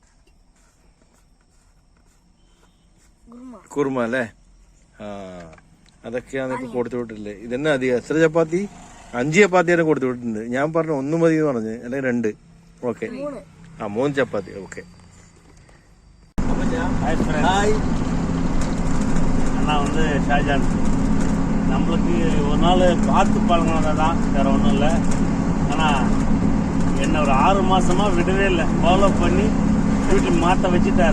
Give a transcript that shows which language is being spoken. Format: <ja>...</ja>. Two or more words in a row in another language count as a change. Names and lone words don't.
<ml>കുറുമ അല്ലേ? അതൊക്കെയാണ് ഇപ്പൊ കൊടുത്തു വിട്ടില്ലേ. ഇതന്നെ അധികം. എത്ര ചപ്പാത്തി? 5 ചപ്പാത്തിയാണ് കൊടുത്തു വിട്ടിട്ടുണ്ട്. ഞാൻ പറഞ്ഞു 1 മതി എന്ന് പറഞ്ഞു, അല്ലെങ്കിൽ 2. ഓക്കെ, 3 ചപ്പാത്തി. ഓക്കെ.</ml> <ta>ஹாய் அண்ணா வந்து ஷாஜான். நம்மளுக்கு ஒரு நாள் பார்த்து பழங்கினதை தான், வேற ஒன்றும் இல்லை. ஆனால் என்ன ஒரு 6 மாசமா விடவே இல்லை, ஃபாலோ பண்ணி வீட்டுக்கு மாற்ற வச்சுட்டாரு.</ta>